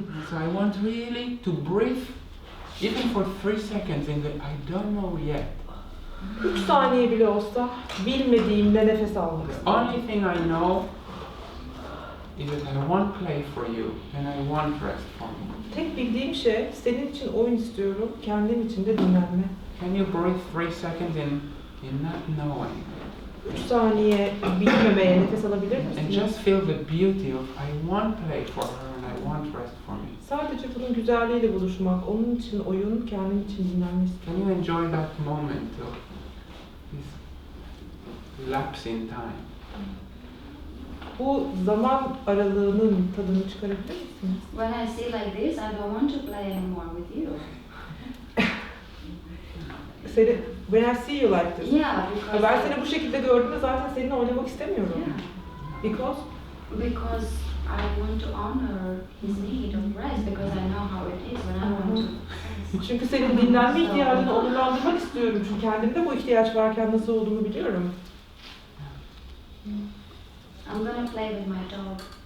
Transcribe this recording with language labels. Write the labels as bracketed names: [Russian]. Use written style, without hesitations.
[English] So I want really to breathe, even for 3 seconds, in the I don't know yet. [Turkish] 3 saniye bile olsa bilmediğimde nefes almak [English] The [Turkish] istiyorum. [English] only thing I know is that I want play for you and I want rest for me. [Turkish] Tek bildiğim şey senin için oyun istiyorum, kendim için de dinlenme. [English] Can you breathe 3 seconds in not knowing? [Turkish] 3 saniye bilmemeye nefes alabilir [English] And [Turkish] misiniz? [English] just feel the beauty of I want play for her and I want rest for me. [Turkish] Sadece bunun güzelliğiyle buluşmak, onun için oyun, kendim için dinlenme istiyorum. [English] Can you enjoy that moment of this lapse in time? [Turkish] Bu zaman aralığının tadını çıkarabilir misiniz? [English] When I say like this, I don't want to play anymore with you. When I see you like this. Yeah, because [Turkish] Ben seni bu şekilde gördüğümde zaten seninle oynamak istemiyorum. [English] Yeah. Because I want to honor his need of rest because I know how it is when I want to rest. [Turkish] Çünkü senin dinlenme ihtiyacını onurlandırmak istiyorum. Çünkü kendimde bu ihtiyaç varken nasıl olduğunu biliyorum. [English] I'm gonna play with my dog.